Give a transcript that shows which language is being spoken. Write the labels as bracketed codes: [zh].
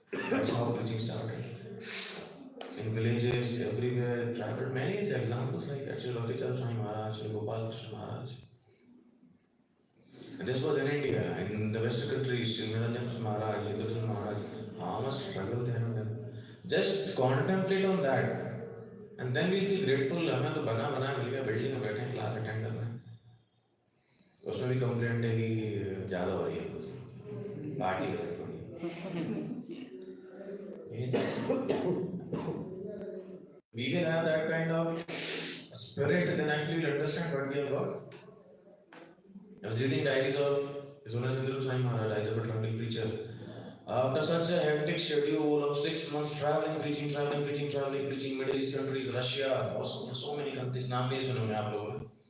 [en] That's how preaching started. In villages, everywhere, traveled many examples like that. Srila Bhakti Swami Maharaj, Srila Gopal Krishna Maharaj. And this was in India, in the Western countries, Sri Niranjan Maharaj, Indra Maharaj. How much struggle they have done. Just contemplate on that, and then we feel grateful. [hi] हमें तो बना मिल गया, building में बैठे हैं, class attend कर रहे हैं. उसमें भी कंप्लेंट है कि ज़्यादा हो रही है, पार्टी है थोड़ी. [en] We will have that kind of spirit, then actually we'll understand what we have got. I was reading diaries of His Holiness Indra Swami Maharaj, as a traveling preacher. After such a hectic schedule of 6 months traveling, preaching, Middle East countries, Russia, so many countries, [hi] नाम भी सुने होंगे आप लोगों ने.